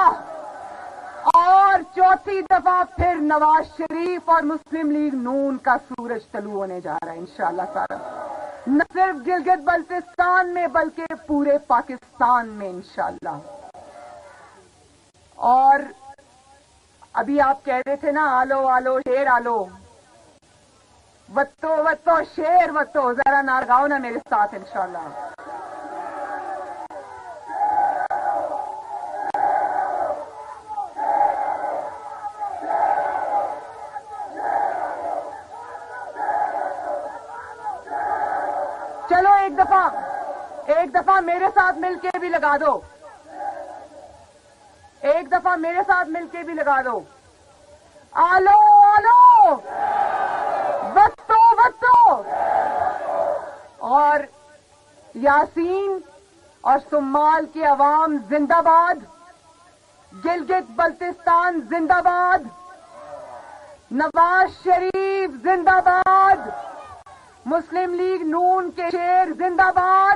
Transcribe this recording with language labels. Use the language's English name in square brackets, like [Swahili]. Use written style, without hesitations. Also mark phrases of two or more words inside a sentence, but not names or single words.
[Urdu] اور چوتھی دفعہ پھر نواز شریف اور مسلم لیگ نون کا سورج طلوع ہونے جا رہا ہے [Arabic] انشاءاللہ تعالی. [Urdu] نہ صرف گلگت بلتستان میں بلکہ پورے پاکستان میں انشاءاللہ. اور ابھی آپ کہہ رہے تھے نا آلو آلو شیر آلو وتو وتو شیر وتو. ذرا نہ لگاؤ نا میرے ساتھ انشاءاللہ. چلو ایک دفعہ میرے ساتھ مل کے بھی لگا دو. ایک دفعہ میرے ساتھ مل کے بھی لگا دو. آلو آلو وتو وتو. اور یاسین اور سمال کی عوام زندہ باد. گلگت بلتستان زندہ باد. نواز شریف زندہ باد. مسلم لیگ نون کے شیر زندہ باد.